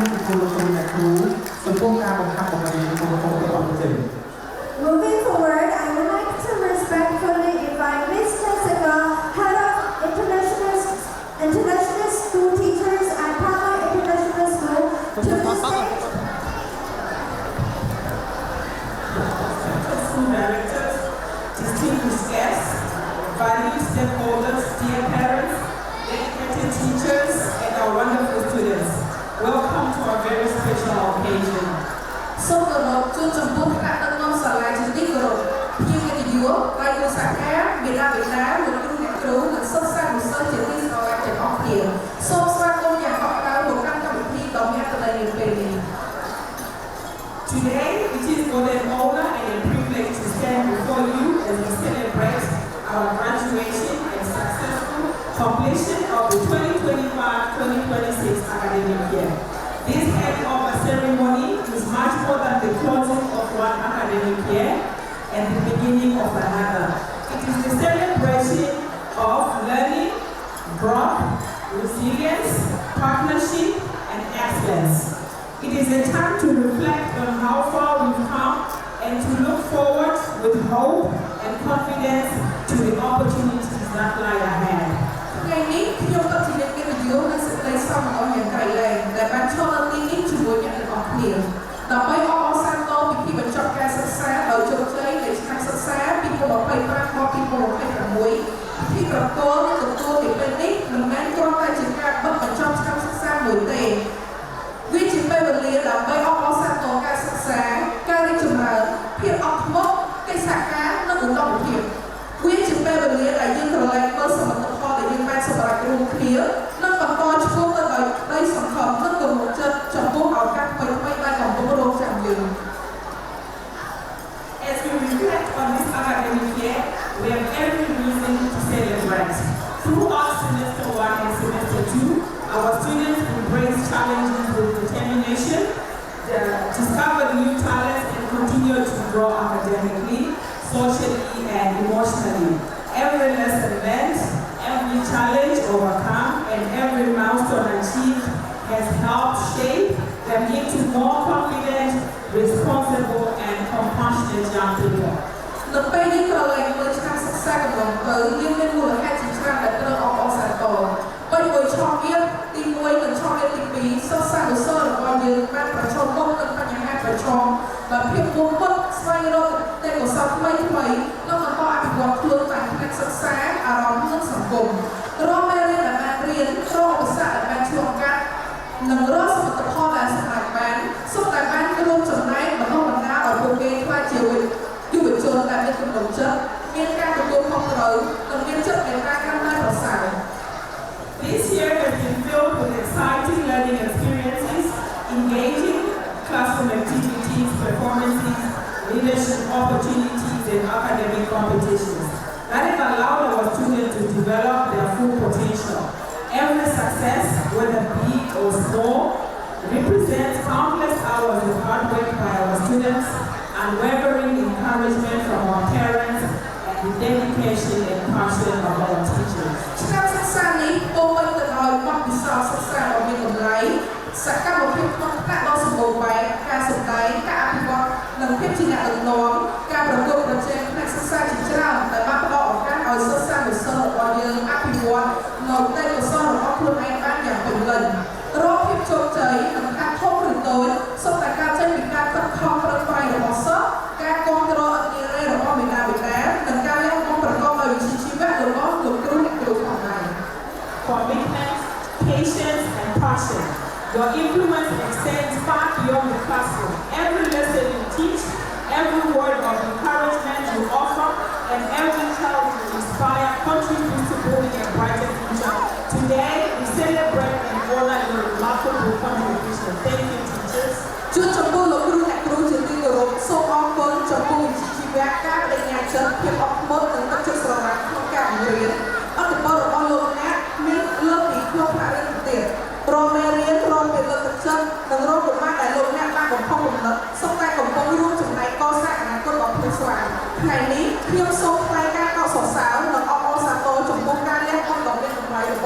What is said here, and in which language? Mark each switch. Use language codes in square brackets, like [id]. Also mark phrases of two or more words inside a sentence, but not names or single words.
[km] គុណលោកគ្រូអ្នកគ្រូចំពោះការបង្ហាត់បង្រៀនរបស់លោកគ្រូរបស់យើង [en] Moving forward, I would like to respectfully invite Ms. Jessica, Head of International School Teachers at Pama International School, to the stage. School directors, distinguished guests, valued stakeholders, dear parents, dedicated teachers, and our wonderful students. Welcome to our very special occasion. [km] សូមគោរពជួបចំពោះថ្នាក់ដឹកនាំសាលាជាទីគោរពភ្ញៀវកិត្តិយសដៃគូសហការមេដាបេតាលោកគ្រូអ្នកគ្រូនិងសិស្សសានុសិស្សជាទីស្រឡាញ់ទាំងអស់គ្នាសូមស្វាគមន៍យ៉ាងកក់ក្ដៅមកកាន់កម្មវិធីដ៏មានអត្ថន័យនាពេលនេះ [en] Today, it is both an honor and a privilege to stand before you as we celebrate our graduation and successful completion of the 2025-2026 academic year. This handover ceremony is much more than the closing of one academic year and the beginning of another. It is the celebration of learning, growth, resilience, partnership, and excellence. It is a time to reflect on how far we've come and to look forward with hope and confidence to the opportunities that lie ahead. [km] ថ្ងៃនេះខ្ញុំក៏ជាអ្នកកិត្តិយសនិងសេចក្តីសោមនស្សយ៉ាងក្រៃលែងដែលបានឈរនៅទីនេះជាមួយអ្នកទាំងអស់គ្នាដើម្បីអបអរសាទរពិធីបញ្ចប់ ការសិក្សាដោយជោគជ័យនៃឆ្នាំសិក្សា2025ដល់2026ពិធីប្រគល់និងទទួលពីពេលនេះមិនមែនគ្រាន់តែជាការបិទបញ្ចប់ឆ្នាំសិក្សាមួយទេវាជាពេលវេលាដើម្បីអបអរសាទរការសិក្សាការរីកចម្រើនភាពអត់ធ្មត់កិច្ចសហការនិងឧត្តមភាពវាជាពេលវេលាដែលយើងក្រឡេកមើលសមិទ្ធផលដែលយើងបានសម្រេចរួមគ្នានិងបន្តឆ្ពោះទៅដោយក្តីសង្ឃឹមនិងទំនុកចិត្តចំពោះឱកាសថ្មីៗដែលកំពុងរងចាំយើង [en] As we reflect on this academic year, we have every reason to celebrate. Throughout semester 1 and semester 2, our students embrace challenges with determination, discover new talents, and continue to grow academically, socially, and emotionally. Every lesson learned, every challenge overcome, and every milestone achieved has helped shape them into more confident, responsible, and compassionate young people. [km] នៅពេលយើងក្រឡេកមើលឆ្នាំសិក្សាកន្លងទៅយើងមានមូលហេតុជាច្រើនដែលត្រូវអបអរសាទរបីមួយឆមាសទី1និងឆមាស ទី2សិស្សសានុសិស្សរបស់យើងបានប្រឈមមុខនឹងបញ្ហាប្រឈមដោយភាពមុខមុតស្វែងរកទេពកោសល្យថ្មីនិងបន្តអភិវឌ្ឍខ្លួនតាមផ្នែកសិក្សាអារម្មណ៍និងសង្គមរាល់មេរៀនដែលបានរៀនរាល់ឧបសគ្គដែលបានឆ្លងកាត់និងរាល់សមិទ្ធផលដែលសម្រេចបានសុទ្ធតែបានរួមចំណែកបណ្ដុះបណ្ដាលឲ្យពួកគេក្លាយជាយុវជនដែលមានទំនុកចិត្តមានការទទួលខុសត្រូវនិងមានចិត្តមេត្តាករុណាប្រសើរ [en] This year has been filled with exciting learning experiences, engaging classroom activities, performances, leadership opportunities, and academic competitions that have allowed our students to develop their full potential. Every success, whether big or small, represents countless hours of hard work by our students, unwavering encouragement from our parents, and the dedication and passion of our teachers. [km] ឆ្នាំសិក្សានេះពោពេញទៅដោយបទពិសោធន៍សិក្សាដ៏មានតម្លៃសកម្មភាពក្នុងថ្នាក់ដ៏សម្បូរបែបការសម្ដែងការអភិវឌ្ឍ និងភាពជាអ្នកដឹកនាំការប្រកួតប្រជែងផ្នែកសិក្សាជាច្រើនដែលបានផ្ដល់ឱកាសឲ្យសិស្សសានុសិស្សរបស់យើងអភិវឌ្ឍនៅទេពកោសល្យរបស់ខ្លួនឯងបានយ៉ាងពេញលេញរាល់ភាពជោគជ័យនិងការធំឬតូចសុទ្ធតែកើតចេញពីការខិតខំប្រឹងប្រែងរបស់សិស្សការគ្រប់គ្រងអធិរាជរបស់មេដាបេតានិងការលះបង់ប្រកបដោយវិជ្ជាជីវៈរបស់លោកគ្រូអ្នកគ្រូផងដែរ [en] Commitment, patience, and passion. Your influence extends far beyond the classroom. Every lesson you teach, every word of encouragement you offer, and every child you inspire contributes to building a brighter future. Today, we celebrate and honor your remarkable contribution. Thank you, teachers. [km] ជួនចំពោះលោកគ្រូអ្នកគ្រូជាទីគោរពសូមអរគុណចំពោះវិជ្ជាជីវៈការបដិញ្ញាចិត្តភាពអត់ធ្មត់និងទឹកចិត្តស្រឡាញ់ក្នុងការបង្រៀនអត្ថប្រយោជន៍របស់លោកអ្នកមានលើសពីក្នុងថ្នាក់រៀនទៀតព្រមមេរៀនព្រមពីលើកទឹកចិត្តនិងរកកុមារដែលលោកអ្នកបានបំផុសបំណិតសុទ្ធតែកំពុងរួមចំណែកកសាងអនាគតដ៏ភ្លឺស្វាងថ្ងៃនេះខ្ញុំសូមថ្លែងការកោតសរសើរនិងអបអរសាទរចំពោះការលះបង់ដ៏មានតម្លៃរបស់លោកគ្រូអ្នកគ្រូទាំងអស់គ្នាសូមអរគុណ